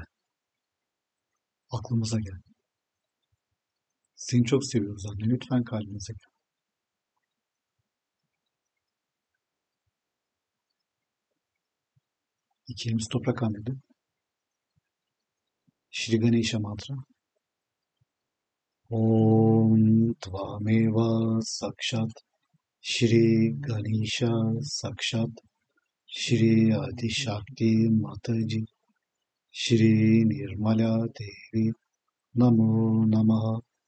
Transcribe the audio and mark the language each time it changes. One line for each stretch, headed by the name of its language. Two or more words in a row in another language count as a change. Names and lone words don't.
Turkish: Aklımıza gel. Seni çok seviyoruz anne. Lütfen kalbimize gel. İki elimiz toprak annede.
Sanskrit: श्री गणेश मन्त्र. ॐ त्वमेव साक्षात् श्री गणेश साक्षात् श्री आदि शक्ति माताजी श्री निर्मला देवी नमो नमः.